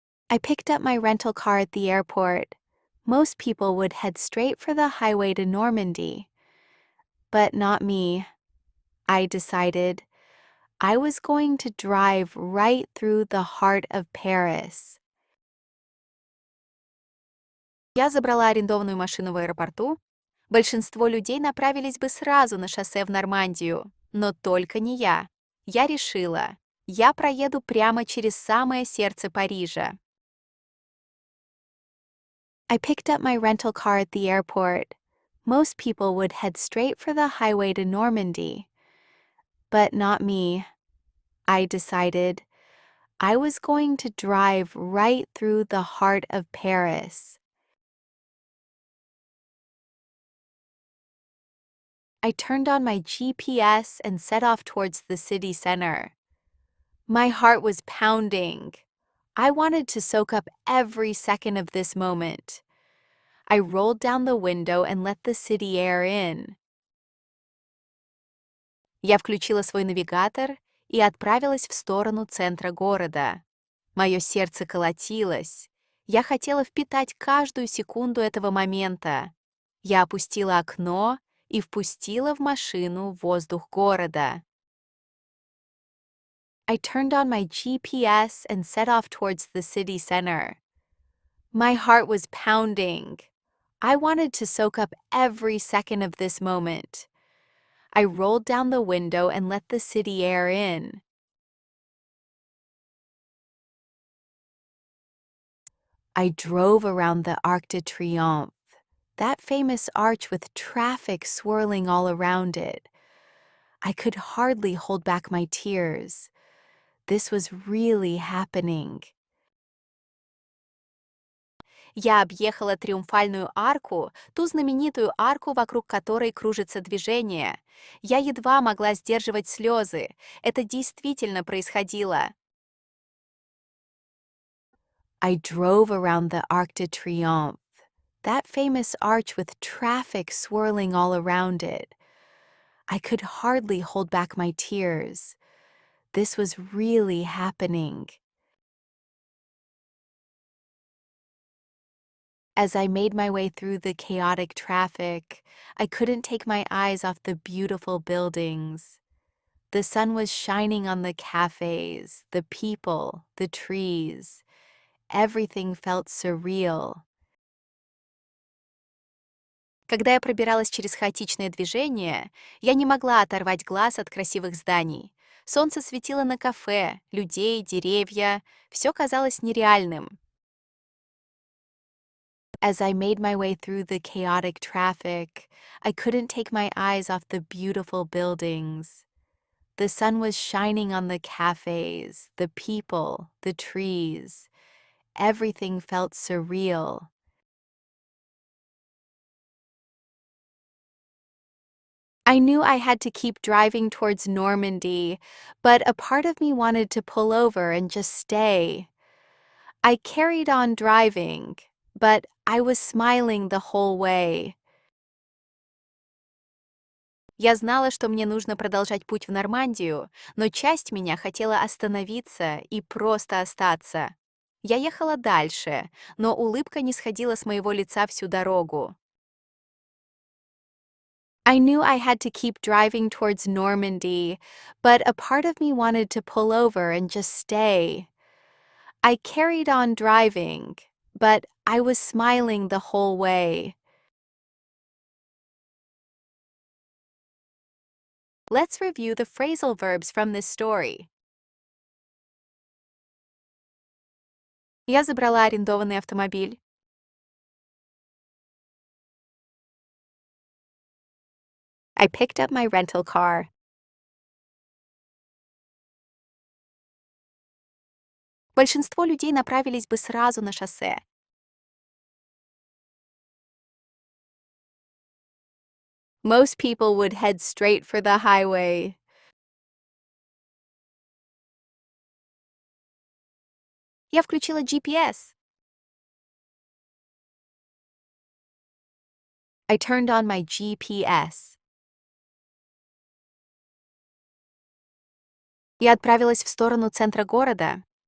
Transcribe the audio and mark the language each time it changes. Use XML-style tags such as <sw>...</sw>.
<en>I picked up my rental car at the airport. Most people would head straight for the highway to Normandy. But not me. I decided I was going to drive right through the heart of Paris.</en> <ru>Я забрала арендованную машину в аэропорту. Большинство людей направились бы сразу на шоссе в Нормандию, но только не я. Я решила, я проеду прямо через самое сердце Парижа.</ru> <en>I picked up my rental car at the airport. Most people would head straight for the highway to Normandy. But not me. I decided I was going to drive right through the heart of Paris. I turned on my GPS and set off towards the city center. My heart was pounding. I wanted to soak up every second of this moment. I rolled down the window and let the city air in.</en> <ru>Я включила свой навигатор и отправилась в сторону центра города. Мое сердце колотилось. Я хотела впитать каждую секунду этого момента. Я опустила окно и впустила в машину воздух города.</ru> <en>I turned on my GPS and set off towards the city center. My heart was pounding. I wanted to soak up every second of this moment. I rolled down the window and let the city air in. I drove around the Arc de Triomphe, that famous arch with traffic swirling all around it. I could hardly hold back my tears. This was really happening.</en> <ru>Я объехала Триумфальную арку, ту знаменитую арку, вокруг которой кружится движение. Я едва могла сдерживать слезы. Это действительно происходило.</ru> <en>I drove around the Arc de Triomphe, that famous arch with traffic swirling all around it. I could hardly hold back my tears. This was really happening. As I made my way through the chaotic traffic, I couldn't take my eyes off the beautiful buildings. The sun was shining on the cafes, the people, the trees. Everything felt surreal.</en> <ru>Когда я пробиралась через хаотичное движение, я не могла оторвать глаз от красивых зданий. Солнце светило на кафе, людей, деревья. Все казалось нереальным.</ru> <en>As I made my way through the chaotic traffic, I couldn't take my eyes off the beautiful buildings. The sun was shining on the cafes, the people, the trees. Everything felt surreal. I knew I had to keep driving towards Normandy, but a part of me wanted to pull over and just stay. I carried on driving, but I was smiling the whole way.</en> <ru>Я знала, что мне нужно продолжать путь в Нормандию, но часть меня хотела остановиться и просто остаться. Я ехала дальше, но улыбка не сходила с моего лица всю дорогу.</ru> <en>I knew I had to keep driving towards Normandy, but a part of me wanted to pull over and just stay. I carried on driving, but I was smiling the whole way. Let's review the phrasal verbs from this story.</en> <ru>Я забрала арендованный автомобиль.</ru> <en>I picked up my rental car.</en> <ru>Большинство людей направились бы сразу на шоссе.</ru> <en>Most people would head straight for the highway.</en> <ru>Я включила GPS.</ru> <en>I turned on my GPS.</en> <ru>Я отправилась в сторону центра города.</ru>